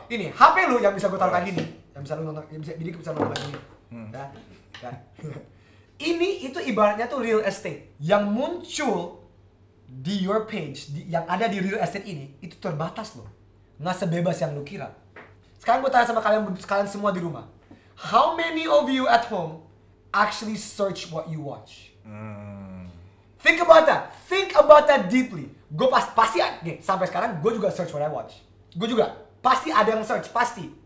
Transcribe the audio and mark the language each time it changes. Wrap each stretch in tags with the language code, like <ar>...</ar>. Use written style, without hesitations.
<id>Ini HP lu yang bisa gue taruh kayak gini. Yang bisa lu nonton, jadi bisa nonton kayak gini. Ya. Ini itu ibaratnya tuh real estate yang muncul di</id> <en>your page,</en> <id>yang ada di real estate ini itu terbatas loh. Nggak sebebas yang lu kira. Sekarang gue tanya sama kalian semua di rumah.</id> <en>How many of you at home actually search what you watch? Think about that. Think about that deeply.</en> <id>Gue pasti nih, sampai sekarang gue juga</id> <en>search what I watch.</en> <id>Gue juga pasti ada yang search, pasti.</id>